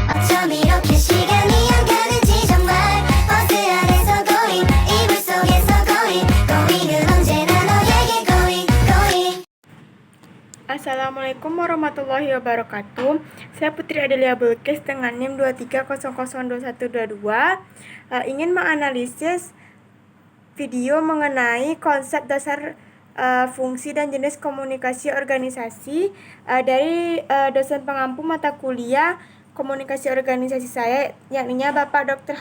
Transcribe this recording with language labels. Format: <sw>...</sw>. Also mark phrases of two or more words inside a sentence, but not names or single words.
<ko>이렇게 시간이 안 가는지 정말 버스 안에서 going 이불 속에서 going은 언제나 너에게 going.</ko> <ar>السلام عليكم ورحمة الله وبركاته.</ar> <id>Saya Putri Adelia Bilqis dengan NIM 23002122 ingin menganalisis video mengenai konsep dasar fungsi dan jenis komunikasi organisasi dari dosen pengampu mata kuliah komunikasi organisasi saya, yakni Bapak Dr.</id>